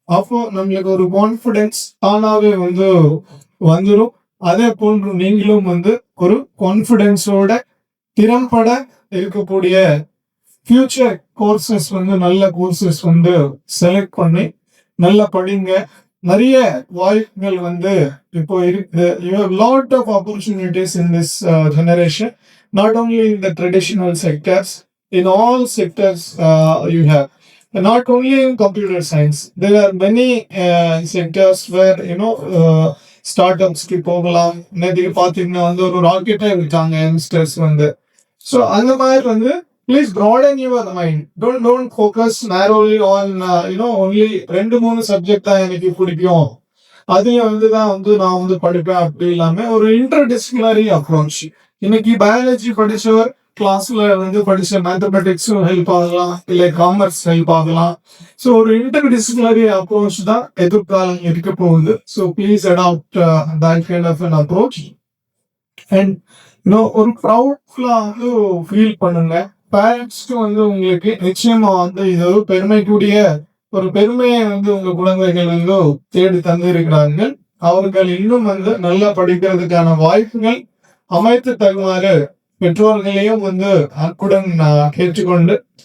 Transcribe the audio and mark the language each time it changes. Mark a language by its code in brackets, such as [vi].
[ta] அப்போ நம்மளுக்கு ஒரு கான்பிடன்ஸ் தானாவே வந்துடும். அதே போன்று நீங்களும் ஒரு கான்பிடன்ஸோட திறம்பட இருக்கக்கூடிய ஃபியூச்சர் கோர்சஸ் நல்ல கோர்சஸ் செலக்ட் பண்ணி நல்லா படிங்க. நிறைய வாய்ப்புகள் இப்போ இருக்கு. [en] You have lot of opportunities in this generation, not only in the traditional sectors, in all sectors you have. Not only in computer science, there are many sectors where startups [ta] போகலாம். நேற்று பார்த்தீங்கன்னா ஒரு ராக்கெட்டே விட்டாங்க யங்ஸ்டர்ஸ் ஸோ அந்த மாதிரி [en] please broaden your mind. Don't focus narrowly on only 2-3 [ta] subject தான் எனக்கு பிடிக்கும், அதையும் தான் நான் படிப்பேன் அப்படி இல்லாம ஒரு இன்டர்டிசிப்ளினரி அப்ரோச். இன்னைக்கு பயாலஜி படிச்சவர் கிளாஸ்ல படிச்ச மேத்தமெட்டிக்ஸும் ஹெல்ப் ஆகலாம், இல்லை காமர்ஸ் ஹெல்ப் ஆகலாம். ஸோ ஒரு இன்டர்டிசிப்ளினரி அப்ரோச் தான் எதிர்காலம் இருக்க போகுது. [en] So please adopt that kind of an approach. [ta] And ஒரு ப்ரௌட்ஃபுல்லா ஃபீல் பண்ணுங்க. பேரண்ட்ஸ்க்கு உங்களுக்கு நிச்சயமா இது ஒரு பெருமைக்குரிய ஒரு பெருமையை உங்க குழந்தைகள் தேடி தந்திருக்கிறார்கள். அவர்கள் இன்னும் நல்லா படிக்கிறதுக்கான வாய்ப்புகள் அமைத்து தருமாறு பெற்றோர்களையும் அன்புடன் கேட்டுக்கொண்டு